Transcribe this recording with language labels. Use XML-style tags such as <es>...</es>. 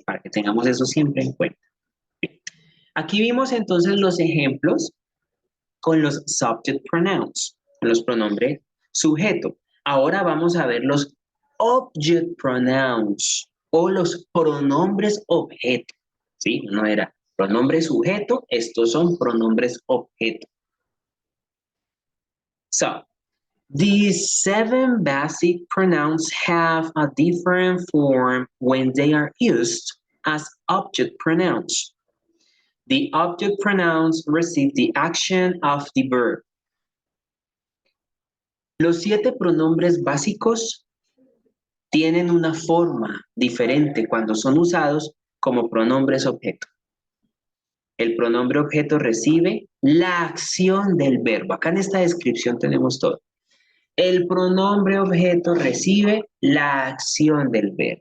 <es>Para que tengamos eso siempre en cuenta. Aquí vimos entonces los ejemplos con los subject pronouns, los pronombres sujeto. Ahora vamos a ver los object pronouns o los pronombres objeto. ¿Sí? No era pronombre sujeto, estos son pronombres objeto.</es> <en>So, these 7 basic pronouns have a different form when they are used as object pronouns. The object pronouns receive the action of the verb.</en> <es>Los 7 pronombres básicos tienen una forma diferente cuando son usados como pronombres objeto. El pronombre objeto recibe la acción del verbo. Acá en esta descripción tenemos todo. El pronombre objeto recibe la acción del verbo.</es>